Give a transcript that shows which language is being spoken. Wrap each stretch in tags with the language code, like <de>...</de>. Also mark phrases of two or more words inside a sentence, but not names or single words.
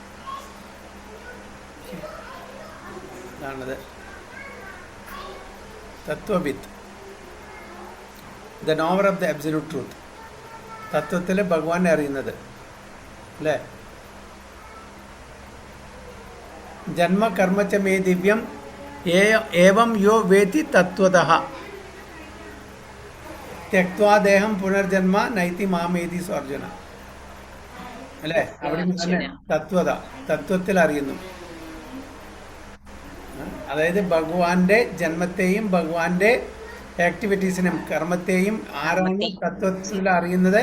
<ml>ഇതാണത് തത്വവിത്ത്,</ml> <en>the knower of the absolute truth.</en> <ml>തത്വത്തിൽ ഭഗവാനെ അറിയുന്നത് അല്ലേ?</ml> <sa>ജന്മകർമ്മച്ച മേ ദിവ്യം ഏവം യോ വേത്തി തത്വതഃ ത്യക്വാദേഹം പുനർജന്മ നൈതി മാമേതി സ്വർജന.</sa> <ml>അല്ലേ? അവിടെ തന്നെ തത്വത്തിൽ അറിയുന്നു. അതായത് ഭഗവാന്റെ ജന്മത്തെയും ഭഗവാന്റെ ആക്ടിവിറ്റീസിനും കർമ്മത്തെയും ആരാണ് തത്വത്തിൽ അറിയുന്നത്?</ml>